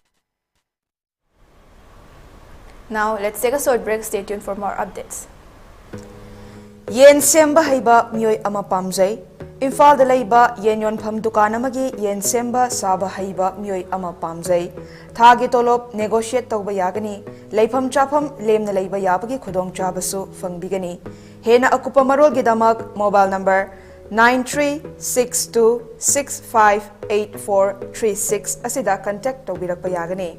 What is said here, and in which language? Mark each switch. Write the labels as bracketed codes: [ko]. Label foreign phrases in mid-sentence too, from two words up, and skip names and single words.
[en] Now let's take a short break. Stay tuned for more updates. [mni] Yen semba haiba mioi ama pamjai Imphal da leiba yen yonpham dukan amagi yen semba saba haiba mioi ama pamjai thagi tolop negotiate tauba yagani leifam chafam lemna leiba yabagi khudong chabasu fangbigani hena akupa marol gidamak [en] mobile number [mni] 9362658436 asida contact taubirakpa yagani.